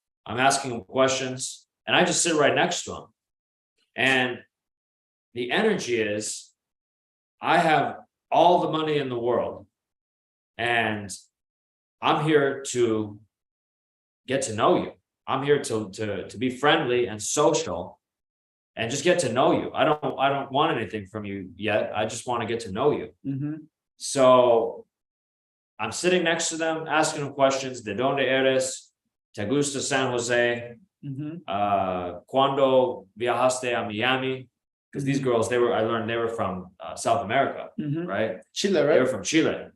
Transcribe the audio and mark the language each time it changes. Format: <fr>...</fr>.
<en>I'm asking them questions, and I just sit right next to them. And the energy is, I have all the money in the world, and I'm here to get to know you. I'm here to be friendly and social and just get to know you. I don't want anything from you yet. I just want to get to know you. Mm-hmm. So I'm sitting next to them, asking them questions.</en> <es>¿De dónde eres? ¿Te gusta San Jose? Mm-hmm. ¿Cuándo viajaste a Miami?</es> <en>Because these girls, I learned they were from South America, mm-hmm. right? Chile, right? They were from Chile.</en>